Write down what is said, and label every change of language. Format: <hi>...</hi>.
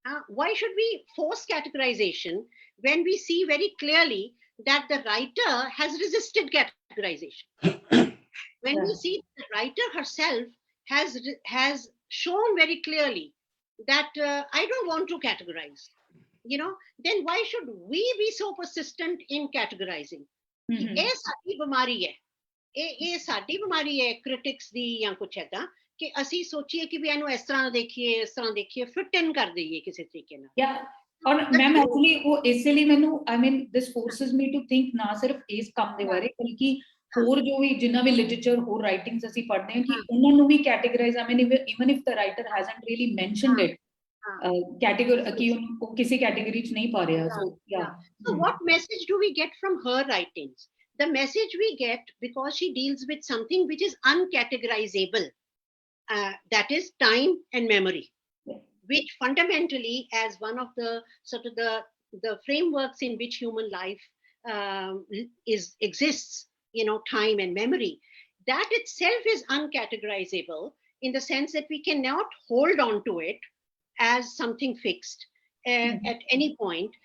<en>Why should we force categorization when we see very clearly that the writer has resisted categorization? When we see the writer herself has shown very clearly that I don't want to categorize, you know, then why should we be so persistent in categorizing?</en> <pa>ਇਹ ਸਾਡੀ ਬਿਮਾਰੀ ਹੈ, ਇਹ ਸਾਡੀ ਬਿਮਾਰੀ ਹੈ critics ਦੀ ਜਾਂ ਕੁਛ ਏਦਾਂ ਕਿ ਅਸੀਂ ਸੋਚੀਏ ਕਿ ਵੀ ਇਹਨੂੰ ਇਸ ਤਰ੍ਹਾਂ ਦੇਖੀਏ, ਇਸ ਤਰ੍ਹਾਂ ਦੇਖੀਏ, ਫਿਟ ਇਨ ਕਰ ਦਈਏ ਕਿਸੇ ਤਰੀਕੇ ਨਾਲ। Yeah, ਔਰ ਮੈਮ ਐਕਚੁਅਲੀ ਉਹ ਇਸੇ ਲਈ ਮੈਨੂੰ</pa> <en>I mean this forces me to think</en> <pa>ਨਾ ਸਿਰਫ ਇਸ ਕੰਮ ਦੇ ਬਾਰੇ ਬਲਕਿ ਹੋਰ ਜੋ ਵੀ ਜਿੰਨਾ ਵੀ ਲਿਟਰੇਚਰ ਹੋਰ ਰਾਈਟਿੰਗਸ ਅਸੀਂ ਪੜ੍ਹਦੇ ਹਾਂ ਕਿ ਉਹਨਾਂ ਨੂੰ ਵੀ ਕੈਟੇਗਰਾਈਜ਼</pa> <en>I mean even if the writer hasn't really mentioned it category</en> <pa>ਕਿ ਉਹ ਕਿਸੇ ਕੈਟੇਗਰੀ ਚ ਨਹੀਂ ਪਾ ਰਿਹਾ।</pa> <en>So yeah. So what message do we get from her writings? The message we get, because she deals with something which is uncategorizable, that is time and memory, which fundamentally, as one of the sort of the frameworks in which human life exists, you know, time and memory, that itself is uncategorizable in the sense that we cannot hold on to it as something fixed at any point.</en>